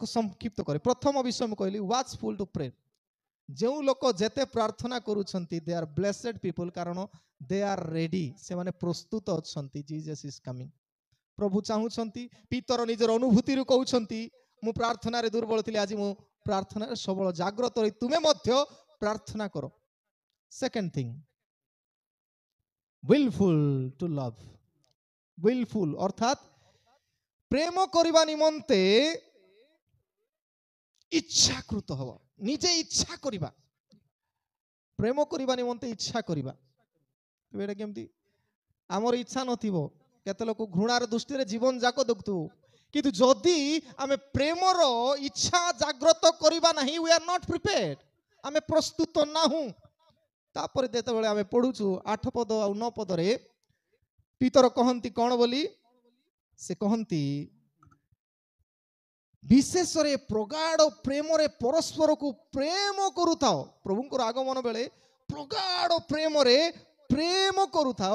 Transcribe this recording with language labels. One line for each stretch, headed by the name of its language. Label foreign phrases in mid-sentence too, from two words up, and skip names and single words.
Odia: ସଂକ୍ଷିପ୍ତ କରେ ପ୍ରଥମ ବିଷୟ ମୁଁ କହିଲି
English: watchful to pray
Odia: ଯେଉଁ ଲୋକ ଯେତେ ପ୍ରାର୍ଥନା କରୁଛନ୍ତି
English: they are blessed people
Odia: କାରଣ
English: they are ready
Odia: ସେମାନେ ପ୍ରସ୍ତୁତ ଅଛନ୍ତି
English: Jesus is coming
Odia: ପ୍ରଭୁ ଚାହୁଁଛନ୍ତି ପିତର ନିଜର ଅନୁଭୂତିରୁ କହୁଛନ୍ତି ମୁଁ ପ୍ରାର୍ଥନାରେ ଦୁର୍ବଳ ଥିଲି ଆଜି ମୁଁ ପ୍ରାର୍ଥନାରେ ସବଳ ଜାଗ୍ରତ ରହି ତୁମେ ମଧ୍ୟ ପ୍ରାର୍ଥନା କର
English: second thing willful to love willful
Odia: ଅର୍ଥାତ୍ ପ୍ରେମ କରିବା ନିମନ୍ତେ ଇଚ୍ଛାକୃତ ହବ ନିଜେ ଇଚ୍ଛା କରିବା ପ୍ରେମ କରିବା ନିମନ୍ତେ ଇଚ୍ଛା କରିବା ଏଇଟା କେମିତି ଆମର ଇଚ୍ଛା ନଥିବ କେତେ ଲୋକ ଘୃଣାର ଦୃଷ୍ଟିରେ ଜୀବନ ଯାକ ଦେଖୁଥିବୁ କିନ୍ତୁ ଯଦି ଆମେ ପ୍ରେମର ଇଚ୍ଛା ଜାଗ୍ରତ କରିବା ନାହିଁ
English: we are not prepared
Odia: ଆମେ ପ୍ରସ୍ତୁତ ନାହୁଁ ତାପରେ ଯେତେବେଳେ ଆମେ ପଢୁଛୁ 8 ପଦ ଆଉ 9 ପଦରେ ପିତର କହନ୍ତି କଣ ବୋଲି ସେ କହନ୍ତି ବିଶେଷରେ ପ୍ରଗାଢ଼ ପ୍ରେମରେ ପରସ୍ପରକୁ ପ୍ରେମ କରୁଥାଅ ପ୍ରଭୁଙ୍କର ଆଗମନ ବେଳେ ପ୍ରଗାଢ଼ ପ୍ରେମରେ ପ୍ରେମ କରୁଥାଅ